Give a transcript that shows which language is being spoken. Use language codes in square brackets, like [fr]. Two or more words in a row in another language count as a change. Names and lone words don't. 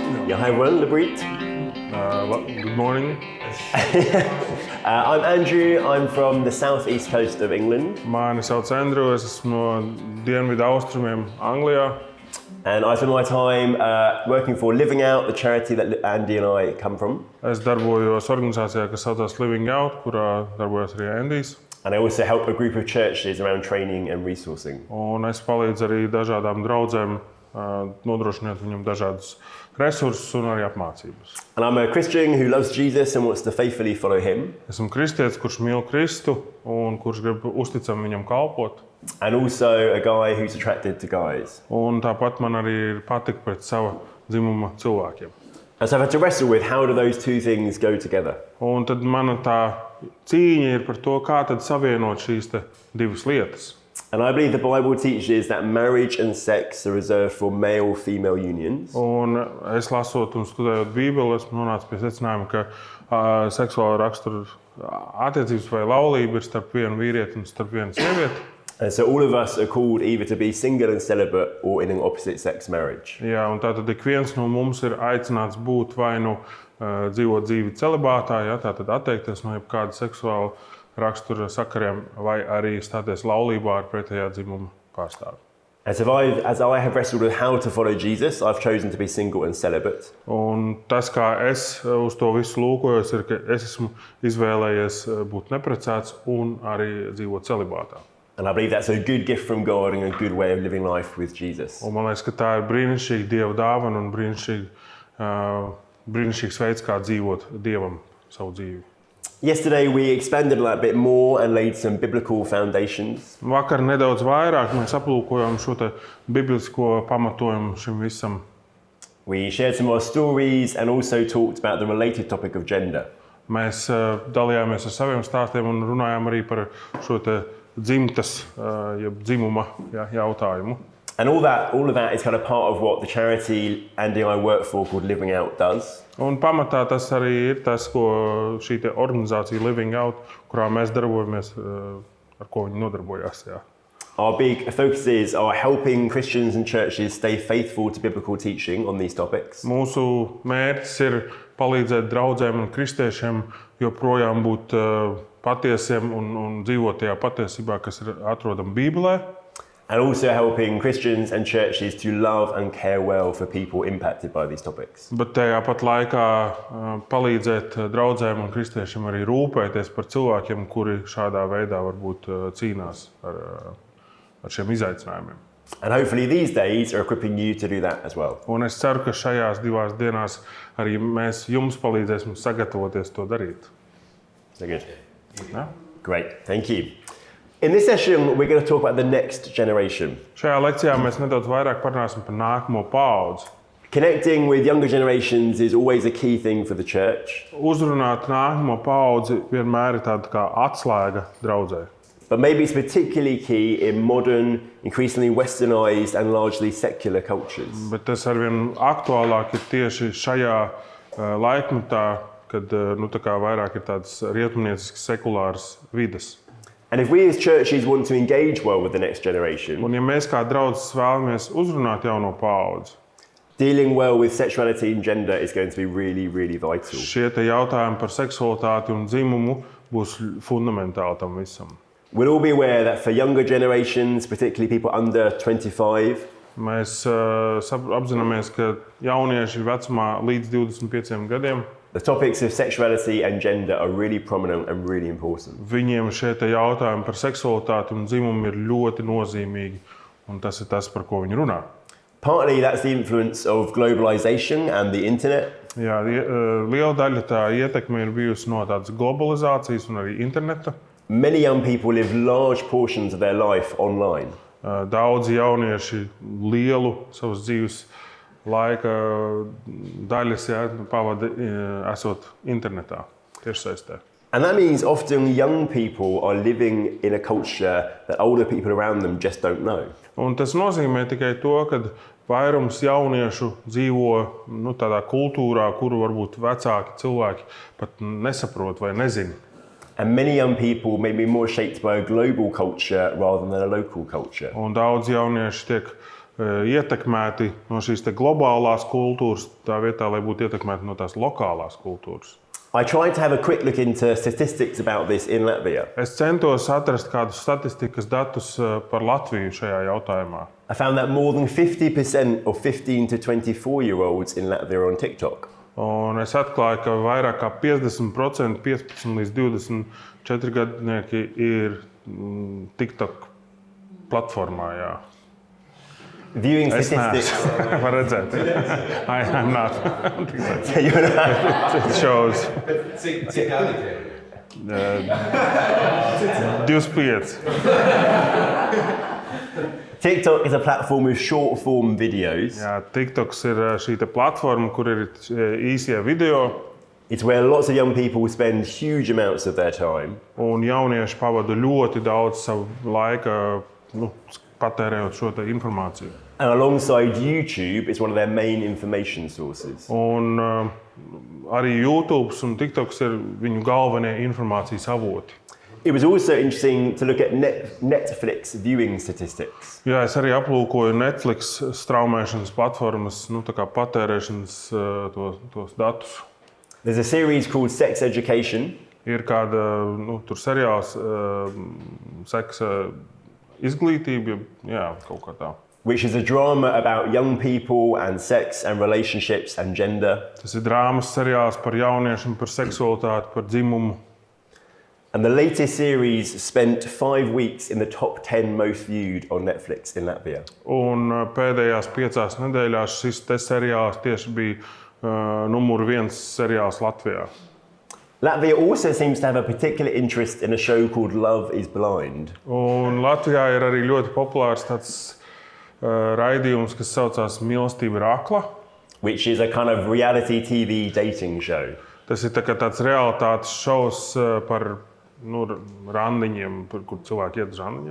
[en] Ja, hi everyone, labrīt. Good morning. I'm Andrew, I'm from the southeast coast of England. [lv] Mani sauc Andrew, es esmu no dienvidu austrumiem Anglijā. [en] And I spend my time working for Living Out, the charity that Andy and I come from. [lv] Es darbojos organizācijā, kas saucās Living Out, kurā darbojas arī Andijs. [en] And I also help a group of churches around training and resourcing. [lv] Un es palīdzu arī dažādām draudzēm, nodrošināt viņam dažādus resursus un arī apmācības. [en] And I'm a Christian who loves Jesus and wants to faithfully follow him. [lv] Esmu kristietis, kurš mīl Kristu un kurš grib uzticami viņam kalpot. [en] And also a guy who's attracted to guys. [lv] Un tāpat man arī ir patika pret sava dzimuma cilvēkiem. [en] And so I've had to wrestle with how do those two things go together. [lv] Un tad mana tā cīņa ir par to, kā tad savienot šīs divas lietas. [en] And I believe the Bible teaches that marriage and sex are reserved for male-female unions. [lv] Un es lasot un studējot Bībeli, esmu nonācis pie secinājuma, ka seksuāla rakstura attiecības vai laulība ir starp vienu vīrieti un starp vienu sievieti. [en] And so all of us are called either to be single and celibate or in an opposite-sex marriage. [lv] Jā, un tātad ik viens no mums ir aicināts būt vai nu dzīvot dzīvi celibātā, ja, tātad atteikties no jebkāda seksuāla rakstura sakariem, vai arī stāties laulībā ar pretējā dzimuma pārstāvi. [en] And so as I have wrestled with how to follow Jesus, I've chosen to be single and celibate. [lv] Un tas, kā es uz to visu lūkojos, ir, ka es esmu izvēlējies būt neprecēts un arī dzīvot celibātā. [en] And I believe that's a good gift from God and a good way of living life with Jesus. [lv] Un man liekas, ka tā ir brīnišķīga Dieva dāvana un brīnišķīgs veids, kā dzīvot Dievam savu dzīvi. [en] Yesterday we expanded a bit more and laid some biblical foundations. [lv] Vakar nedaudz vairāk mēs aplūkojām šo biblisko pamatojumu šim visam. [en] We shared some more stories and also talked about the related topic of gender. [lv] Mēs dalījāmies ar saviem stāstiem un runājām arī par šo dzimtas, jeb dzimuma jautājumu. [en] And all of that is kind of part of what the charity Andy and I work for called Living Out does. [lv] Un pamatā tas arī ir tas, ko šī organizācija Living Out, kurā mēs darbojamies, ar ko viņi nodarbojās. Jā. [en] Our big focuses are helping Christians and churches stay faithful to biblical teaching on these topics. [lv] Mūsu mērķis ir palīdzēt draudzēm un kristiešiem joprojām būt patiesiem un dzīvot tajā patiesībā, kas ir atrodama Bībelē. [en] And also helping Christians and churches to love and care well for people impacted by these topics. [lv] Bet tajā pat laikā palīdzēt draudzēm un kristiešiem arī rūpēties par cilvēkiem, kuri šādā veidā varbūt cīnās ar šiem izaicinājumiem. [en] And hopefully these days are equipping you to do that as well. [lv] Un es ceru, ka šajās divās dienās arī mēs jums palīdzēsim sagatavoties to darīt. [en] So good. Ja? Great, thank you. In this session, we're going to talk about the next generation. [lv] Šajā lekcijā mēs nedaudz vairāk parunāsim par nākamo paudzi. [en] Connecting with younger generations is always a key thing for the church. [lv] Uzrunāt nākamo paudzi vienmēr ir tāda kā atslēga draudzē. [en] But maybe it's particularly key in modern, increasingly westernized and largely secular cultures. [lv] Bet tas arvien aktuālāk ir tieši šajā laikmetā, kad tā kā vairāk ir tādas rietumnieciskas sekulāras vides. [en] And if we as churches want to engage well with the next generation, [lv] Un ja mēs kā draudzes vēlamies uzrunāt jauno paudzi, [en] dealing well with sexuality and gender is going to be really, really vital. [lv] šie jautājumi par seksualitāti un dzimumu būs fundamentāli tam visam. [en] We'll all be aware that for younger generations, particularly people under 25, [lv] Mēs apzināmies, ka jaunieši vecumā līdz 25 gadiem, [en] the topics of sexuality and gender are really prominent and really important. [lv] viņiem šie jautājumi par seksualitāti un dzimumu ir ļoti nozīmīgi, un tas ir tas, par ko viņi runā. [en] Partly that's the influence of globalization and the internet. [lv] Jā, liela daļa tā ietekme ir bijusi no tādas globalizācijas un arī interneta. [en] Many young people live large portions of their life online. [lv] Daudzi jaunieši lielu savas dzīves laika daļas pavada esot internetā, tiešsaistē. [en] And that means often young people are living in a culture that older people around them just don't know. [lv] Un tas nozīmē tikai to, ka vairums jauniešu dzīvo tādā kultūrā, kuru varbūt vecāki cilvēki pat nesaprot vai nezina. [en] And many young people may be more shaped by a global culture rather than a local culture. [lv] Un daudz jaunieši tiek ietekmēti no šīs globālās kultūras, tā vietā, lai būtu ietekmēti no tās lokālās kultūras. [en] I tried to have a quick look into statistics about this in Latvia. [lv] Es centos atrast kādus statistikas datus par Latviju šajā jautājumā. [en] I found that more than 50% of 15 to 24-year-olds in Latvia are on TikTok. [lv] Un es atklāju, ka vairāk kā 50% 15 līdz 24 gadnieki ir TikTok platformā. Jā. [en] Viewing [lv] Es [en] statistics. [lv] neesmu. Var redzēt. [en] I'm not. You're not- It shows [lv] Cik gadi tie ir? 25. [en] TikTok is a platform with short-form videos. [lv] Jā, TikToks ir šī platforma, kur ir īsie video. [en] It's where lots of young people spend huge amounts of their time. [lv] Un jaunieši pavada ļoti daudz savu laika, patērējot šo informāciju. [en] And alongside YouTube, it's one of their main information sources. [lv] Un arī YouTube un TikToks ir viņu galvenie informācijas avoti. [en] It was also interesting to look at Netflix viewing statistics. [lv] Jā, es arī aplūkoju Netflix straumēšanas platformas, tā kā patērēšanas tos datus. [en] There's a series called Sex Education. [lv] Ir kāda tur seriāls, seksa izglītība, jā, kaut kā tā. [en] Which is a drama about young people and sex and relationships and gender. [lv] Tas ir drāmas seriāls par jauniešiem, par seksualitāti, par dzimumu. [en] And the latest series spent 5 weeks in the top 10 most viewed on Netflix in Latvia. [lv] Un pēdējās 5 nedēļās šis seriāls tieši bija numur 1 seriāls Latvijā. [en] Latvia also seems to have a particular interest in a show called Love is Blind. [lv] Un Latvijā ir arī ļoti populārs tāds raidījums, kas saucās Mīlestība ir akla. [en] Which is a kind of reality TV dating show. [lv] Tas ir tāds realitātes šovs par randiņiem, kur cilvēki iet uz randiņiem.